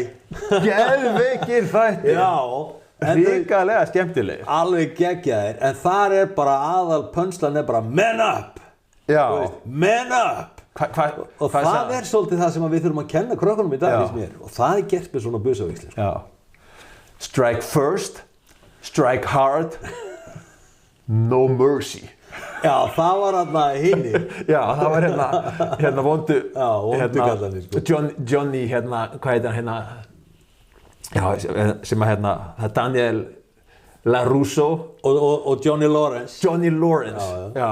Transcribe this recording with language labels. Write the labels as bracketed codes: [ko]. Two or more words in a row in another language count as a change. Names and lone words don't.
[is] Geðveikir þættir. Já. Hrikalega skemmtilegir. Alveg geggjaðir, en þar bara punchline bara [en] man up. [is] Já. [en] Man up. [is] Og það svolítið það sem við þurfum að kenna krökkunum í dag, finnst mér. Og það gert með svona busavíxlir. Já. [en] Strike first. Strike hard, no mercy. [is] Já, það var hinni. Já, það var vondu kallarnir sko. Johnny, hvað heitir hann já, sem það er Daniel LaRusso og Johnny Lawrence. Já.